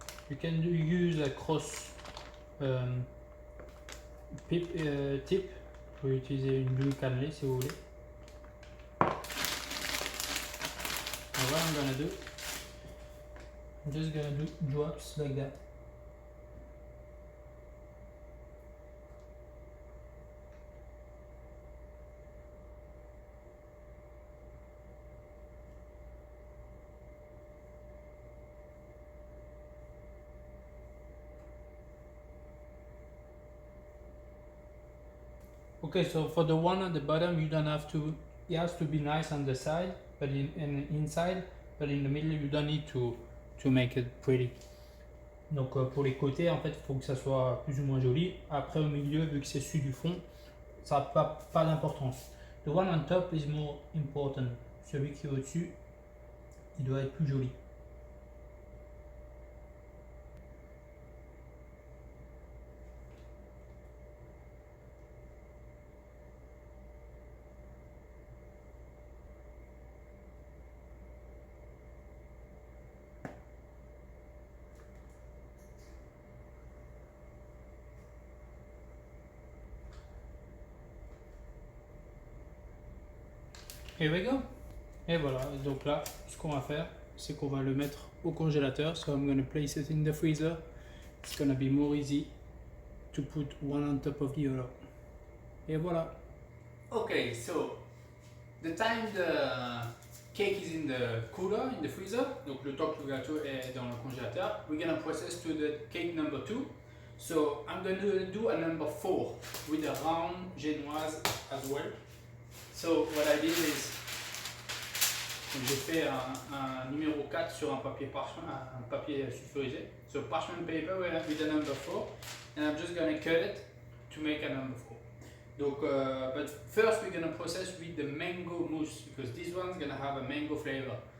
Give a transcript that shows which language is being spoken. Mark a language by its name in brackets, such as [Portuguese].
[English] You can use a cross tip. [French] Vous pouvez utiliser une glue cannelée si vous voulez. [English] And what I'm gonna do, I'm just gonna do drops like that. Okay, so for the one at the bottom, you don't have to. It has to be nice on the side, but inside, but in the middle, you don't need to make it pretty. [French] Donc pour les côtés, en fait, il faut que ça soit plus ou moins joli. Après au milieu, vu que c'est celui du fond, ça n'a pas d'importance. [English] The one on top is more important. [French] Celui qui est au-dessus, il doit être plus joli. [English] Here we go. [French] Et voilà, donc là, ce qu'on va faire, c'est qu'on va le mettre au congélateur. [English] So I'm going to place it in the freezer. It's going to be more easy to put one on top of the other. [French] Et voilà. [English] Okay, so the time the cake is in the cooler, in the freezer, [French] donc le temps que le gâteau est dans le congélateur, [English] we're gonna process to the cake number 2. So I'm gonna do a number 4 with a round génoise as well. So what I did is, [French] j'ai fait un numéro 4 sur un papier parchemin, un papier sulfurisé. [English] So parchment paper with a number 4, and I'm just gonna cut it to make a number 4. Donc, but first we're gonna process with the mango mousse because this one's gonna have a mango flavor.